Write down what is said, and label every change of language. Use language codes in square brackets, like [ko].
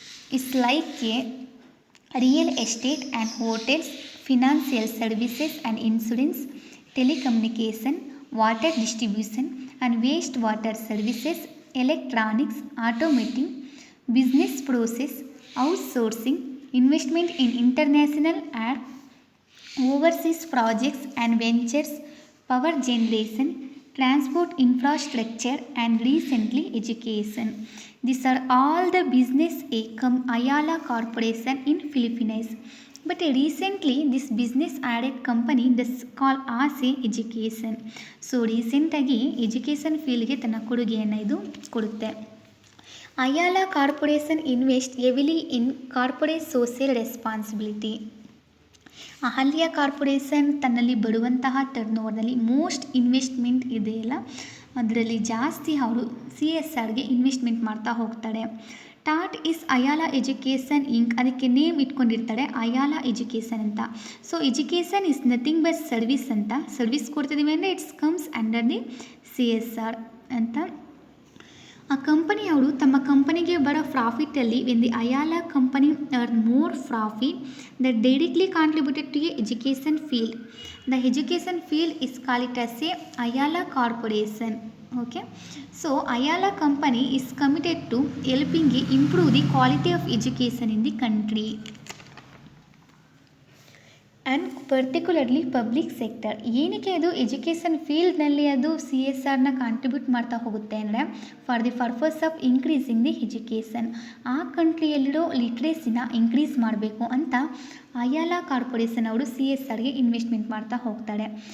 [en] It's like a real estate and hotels, financial services and insurance, telecommunication, water distribution and wastewater services, electronics, automotive, business process, outsourcing, investment in international and overseas projects and ventures, power generation, transport infrastructure and recently education. These are all the business Ayala Corporation in Philippines. But recently this business added company that's called as education. [kn] So ರೀಸೆಂಟಾಗಿ education ಫೀಲ್ಡ್ಗೆ ತನ್ನ ಕೊಡುಗೆಯನ್ನು ಇದು ಕೊಡುತ್ತೆ. [en] Ayala corporation invest heavily in corporate social responsibility. [kn] Ahalya corporation ತನ್ನಲ್ಲಿ ಬರುವಂತಹ turn ಓವರ್ನಲ್ಲಿ most investment ಇದೆಯಲ್ಲ ಅದರಲ್ಲಿ ಜಾಸ್ತಿ ಅವರು CSRಗೆ ಇನ್ವೆಸ್ಟ್ಮೆಂಟ್ ಮಾಡ್ತಾ ಹೋಗ್ತಾರೆ. [en] that is Ayala education inc, [kn] ಅದಕ್ಕೆ ನೇಮ್ ಇಟ್ಕೊಂಡಿರ್ತಾರೆ ಅಯಾಲ ಎಜುಕೇಷನ್ ಅಂತ. [en] so education is nothing but service ಅಂತ, [kn] ಸರ್ವಿಸ್ ಕೊಡ್ತಿದ್ದೀವಿ ಅಂದರೆ [en] It's comes under the CSR ಅಂತ. [kn] ಆ ಕಂಪನಿಯವರು ತಮ್ಮ ಕಂಪನಿಗೆ ಬರೋ ಪ್ರಾಫಿಟಲ್ಲಿ [en] When the Ayala company earn more profit that directly contributed to a education field. The education field is call it as a Ayala corporation. Okay, so Ayala company is committed to helping improve the quality of education in the country and particularly public sector. [kn] ಏನಕ್ಕೆ ಅದು education ಫೀಲ್ಡ್ನಲ್ಲಿ ಅದು CSRನ contribute ಮಾಡ್ತಾ ಹೋಗುತ್ತೆ ಅಂದರೆ [en] For the purpose of increasing the education. [kn] ಆ ಕಂಟ್ರಿಯಲ್ಲಿರೋ ಲಿಟ್ರೇಸಿನ increase ಮಾಡಬೇಕು ಅಂತ ಅಯಾಲ corporation ಅವರು CSRಗೆ ಇನ್ವೆಸ್ಟ್ಮೆಂಟ್ ಮಾಡ್ತಾ ಹೋಗ್ತಾರೆ.